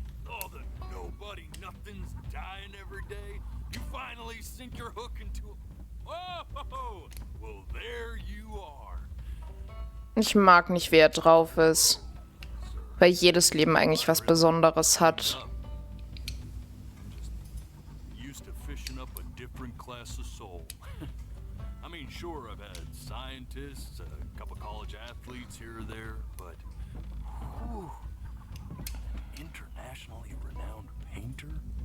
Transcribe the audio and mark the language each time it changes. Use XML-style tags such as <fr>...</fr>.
<en>All the nobody nothings dying every day. You finally sink your hook into a... Oh, well, there you are.</en> <de>Ich mag nicht, wie er drauf ist. Weil jedes Leben eigentlich was Besonderes hat.</de> <en>Used to fishing up a different class of soul. I mean, sure, I've had scientists, a couple college athletes here or there, but whew, an internationally renowned painter?</en>